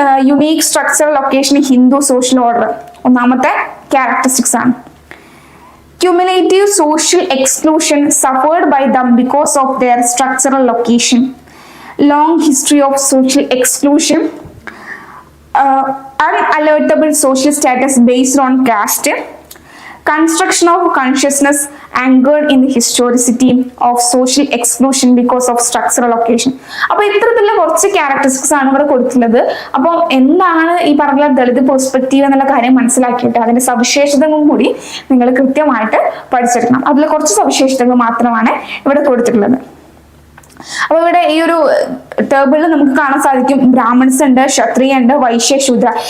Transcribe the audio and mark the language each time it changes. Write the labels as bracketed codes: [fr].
[ml] Unique structural location Hindu social order ഒന്നാമത്തെ characteristics ആണ്. [en] Cumulative social exclusion suffered by them because of their structural location. Long history of social exclusion. Unalertable social status based on caste. Construction of consciousness anchored in the historicity of social exclusion because of structural location. [ml] അപ്പോൾ ഇത്തരത്തിലുള്ള കുറച്ച് characteristics ആണ് ഇവിടെ കൊടുത്തിട്ടുള്ളത്. അപ്പോൾ എന്താണ് ഈ പറഞ്ഞ ദളിത് പെർസ്പെക്റ്റീവ് എന്നുള്ള കാര്യം മനസ്സിലാക്കിയിട്ട് അതിന്റെ സവിശേഷതകളും കൂടി നിങ്ങൾ കൃത്യമായിട്ട് പഠിച്ചെടുക്കണം. അതിൽ കുറച്ച് സവിശേഷതകൾ മാത്രമാണ് ഇവിടെ കൊടുത്തിട്ടുള്ളത്. അപ്പൊ ഇവിടെ ഈ ഒരു ടേബിളിൽ നമുക്ക് കാണാൻ സാധിക്കും ബ്രാഹ്മൺസ് ഉണ്ട്, ക്ഷത്രിയ ഉണ്ട്, വൈശ്യ, ശൂദ്ര.